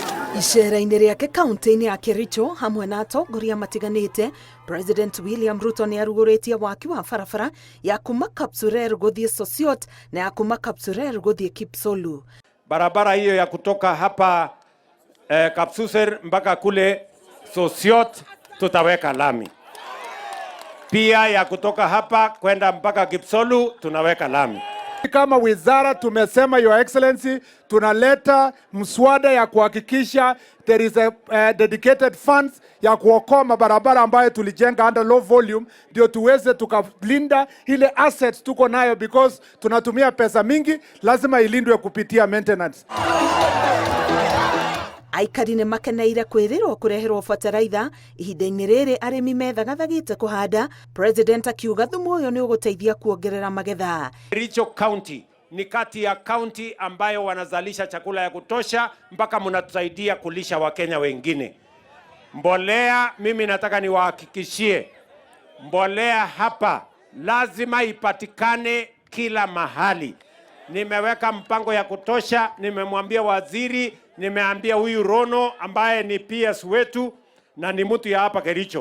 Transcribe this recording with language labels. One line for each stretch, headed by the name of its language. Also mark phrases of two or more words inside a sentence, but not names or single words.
Kikuyu: Icera-inĩ rĩake kaunti-inĩ ya Kericho hamwe na atongoria matiganĩte, President William Ruto nĩ arugũrĩtie waki wa barabara ya kuma Kapsurer gũthiĩ Sosiot na ya kuma Kapsurer gũthiĩ Kipsolu.
Swahili: Barabara hiyo ya kutoka hapa Kapsuser mpaka kule Sosiot tutaweka lami. Pia ya kutoka hapa kwenda mpaka Kipsolu tunaweka lami. Kama wizara tumesema,
English: Your Excellency,
Swahili: tunaleta mswada ya kuhakikisha
English: there is a dedicated funds
Swahili: ya kuokoa mabarabara ambayo tulijenga
English: under low volume,
Swahili: ndio tuweze tukalinda ile assets tuko nayo, because tunatumia pesa mingi, lazima ilindwe kupitia maintenance.
Kikuyu: Aikari nĩ makeneire kwĩrĩrwo kũreherwo bataraitha ihinda-inĩ rĩrĩ arĩmi methagathagĩte kũhanda, President akiuga thumu ũyũ nĩ ũgũteithia kuongerera magetha.
Swahili: Kericho County ni kati ya county ambayo wanazalisha chakula ya kutosha mpaka mnatusaidia kulisha Wakenya wengine. Mbolea, mimi nataka niwahakikishie, mbolea hapa lazima ipatikane kila mahali. Nimeweka mpango ya kutosha, nimemwambia waziri, nimeambia huyu Rono ambaye ni PS wetu na ni mtu ya hapa Kericho.